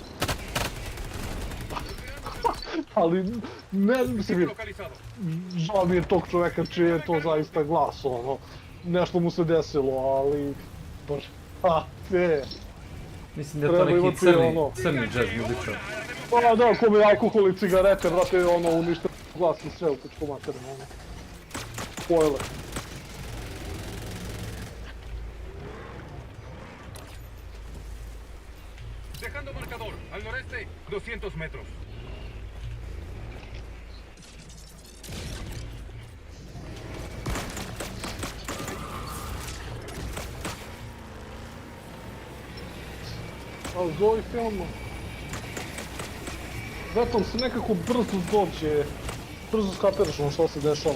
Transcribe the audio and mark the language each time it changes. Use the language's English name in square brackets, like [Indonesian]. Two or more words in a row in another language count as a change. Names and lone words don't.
[Serbian] Ali, ne mislim, žao mi je tog čoveka čije je to zaista glas, ono. Nešto mu se desilo, ali... Bože, Mislim da je to neki crni jazz muzičar. Pa da, ko mi alkohol i cigarete, brate, ono, unište glas i sve u kućku materinu, ono. Spoiler. [Spanish] Dejando marcador, al noreste, 200 metros. [Serbian] Ali za ovaj film... Zato se nekako brzo dođe, brzo skapiraš ono što se dešava.